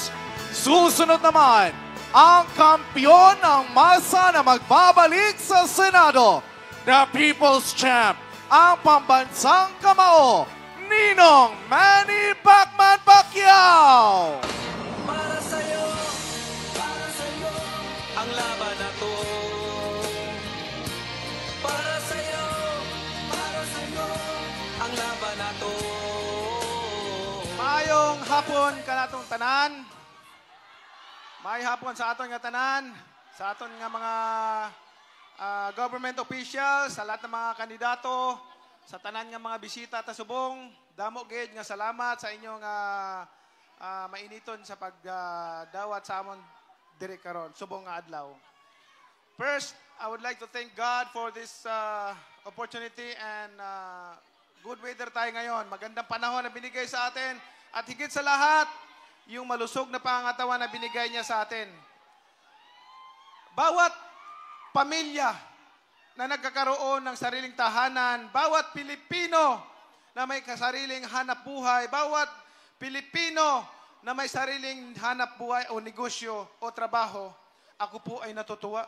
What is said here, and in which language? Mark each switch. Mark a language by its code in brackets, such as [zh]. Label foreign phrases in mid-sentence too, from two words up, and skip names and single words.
[tl] Susunod naman, ang kampyon ng masa na magbabalik sa Senado, [en] the People's Champ, [tl] ang pambansang kamao, Ninong Manny Pacman Pacquiao. Para sa'yo, ang laban na to. Para sa'yo, ang laban na to. [hil] Maayong hapon kanatong tanan. May hapon sa aton nga tanan, sa aton nga mga [en] government officials, [tl] sa lahat ng mga kandidato, [hil] sa tanan nga mga bisita ta subong. Damo gid nga salamat sa inyong mainiton sa pagdawat sa amon diri karon subong nga adlaw. [en] First, I would like to thank God for this opportunity and good weather [tl] tayo ngayon. Magandang panahon na binigay sa atin at higit sa lahat, yung malusog na pangangatawan na binigay niya sa atin. Bawat pamilya na nagkakaroon ng sariling tahanan, bawat Pilipino na may kasariling hanap buhay, bawat Pilipino na may sariling hanap buhay o negosyo o trabaho, ako po ay natutuwa.